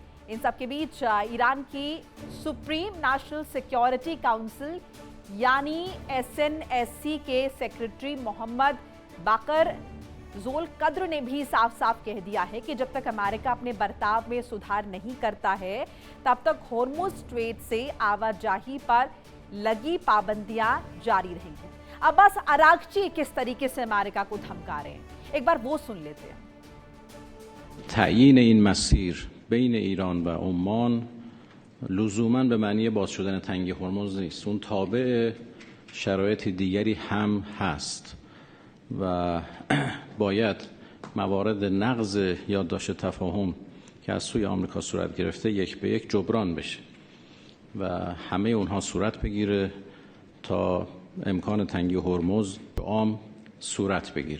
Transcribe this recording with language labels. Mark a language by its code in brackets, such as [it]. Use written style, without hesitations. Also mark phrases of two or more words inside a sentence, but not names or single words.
[hi] इन सबके बीच ईरान की सुप्रीम नेशनल सिक्योरिटी काउंसिल यानी SNSC के सेक्रेटरी मोहम्मद बाकर ज़ोलकद्र ने भी साफ साफ कह दिया है कि जब तक अमेरिका अपने बर्ताव में सुधार नहीं करता है तब तक होर्मुज स्ट्रेट से आवाजाही पर लगी पाबंदियां जारी रहेंगी। अब्बास अरागची किस तरीके से अमेरिका को धमका रहे हैं, एक बार वो सुन लेते हैं। [fa] تعیین این مسیر بین ایران و عمان لزوما به معنی باز شدن تنگی هرمز نیست. اون تابع شرایط دیگری هم هست و باید موارد نقض یادداشت تفاهم که از سوی آمریکا صورت گرفته یک به یک جبران بشه و همه اونها صورت بگیره تا امکان تنگی هرمز عام صورت بگیره.